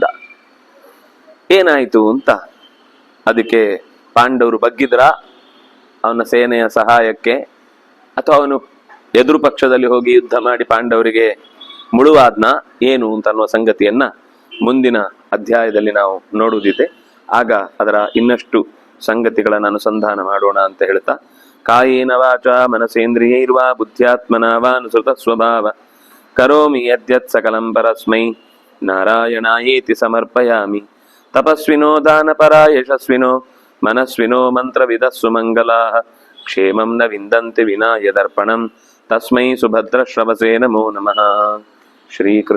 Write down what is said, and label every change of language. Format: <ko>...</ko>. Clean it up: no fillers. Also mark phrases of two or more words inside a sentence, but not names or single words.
<kn>ಏನಾಯ್ತು ಅಂತ ಅದಕ್ಕೆ ಪಾಂಡವರು ಬಗ್ಗಿದ್ರ ಅವನ ಸೇನೆಯ ಸಹಾಯಕ್ಕೆ, ಅಥವಾ ಅವನು ಎದುರು ಪಕ್ಷದಲ್ಲಿ ಹೋಗಿ ಯುದ್ಧ ಮಾಡಿ ಪಾಂಡವರಿಗೆ ಮುಳುವಾದ್ನ ಏನು ಅಂತ ಅನ್ನುವ ಸಂಗತಿಯನ್ನ ಮುಂದಿನ ಅಧ್ಯಾಯದಲ್ಲಿ ನಾವು ನೋಡುವುದಿದೆ. ಆಗ ಅದರ ಇನ್ನಷ್ಟು ಸಂಗತಿಗಳನ್ನು ಅನುಸಂಧಾನ ಮಾಡೋಣ ಅಂತ ಹೇಳ್ತಾ,</kn> <sa>ಕಾಯೇನ ವಾಚ ಮನಸೇಂದ್ರಿಯೈರ್ವಾ ಬುದ್ಧ್ಯಾತ್ಮನ ವಾನುಸೃತ ಸ್ವಭಾವ ಕರೋಮಿ ಯದ್ಯತ್ ಸಕಲಂ ಪರಸ್ಮೈ ನಾರಾಯಣಾಯೇತಿ ಸಮರ್ಪಯಾಮಿ. ತಪಸ್ವಿನೋ ದಾನಪರಾ ಯಶಸ್ವಿನೋ ಮನಸ್ವಿನೋ ಮಂತ್ರವಿದಸ್ಸು ಮಂಗಲಾಃ ಕ್ಷೇಮಂ ನ ವಿಂದಂತಿ ವಿನಾ ಯದರ್ಪಣಂ ತಸ್ಮೈ ಸುಭದ್ರಶ್ರವಸೇ ನಮೋ ನಮಃ.</sa>